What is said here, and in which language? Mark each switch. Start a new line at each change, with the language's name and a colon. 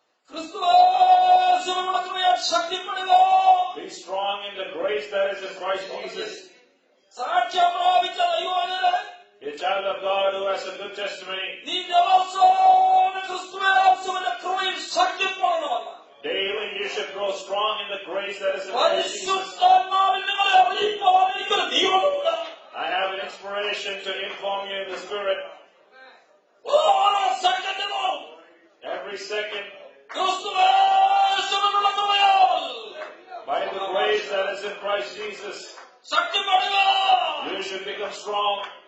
Malayalam: ക്രിസ്തുയേശുവിനുള്ള കൃപയാൽ ശക്തിപ്പെടുക.
English: Be strong in the grace that is in Christ Jesus.
Malayalam: സാക്ഷ്യം പ്രാപിച്ച ദൈവജനേ,
English: A child of God who has a good testimony.
Malayalam: നീ ദിവസവും ക്രിസ്തുയേശുവിന്റെ കൃപയിൽ ശക്തിപ്പെടണമെന്ന്.
English: Daily you should grow strong in the grace that is in Christ Jesus.
Malayalam: പരിശുദ്ധാത്മാവിൽ നിങ്ങളെ അറിയിക്കുവാൻ എനിക്കൊരു നിയമമുണ്ട്.
English: I have an inspiration to inform you in the Spirit.
Malayalam: ഓരോ സെക്കൻഡിലും
English: Every second,
Malayalam: ക്രിസ്തുയേശുവിനുള്ള കൃപയാൽ
English: by the grace that is in Christ Jesus,
Malayalam: ശക്തിപ്പെടുക.
English: you should become strong.